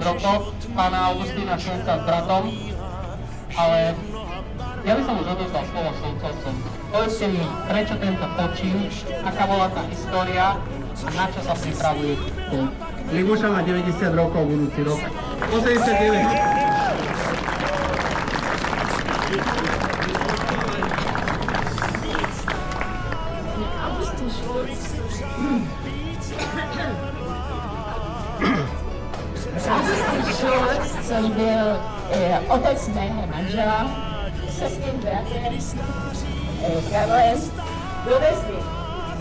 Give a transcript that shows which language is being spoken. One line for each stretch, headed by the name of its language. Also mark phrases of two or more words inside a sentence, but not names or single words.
Slovak: rokoch, pána Augustína Šulca s bratom, ale ja by som už odozdal slovo Šulcovcom. Povedzte mi, prečo tento počin, aká bola tá história a na čo sa pripravuje tu. Libuša má 90 rokov budúci rok. 89.
Czech: Což byl otec mého manžela se svým bratrem Karlem dovezli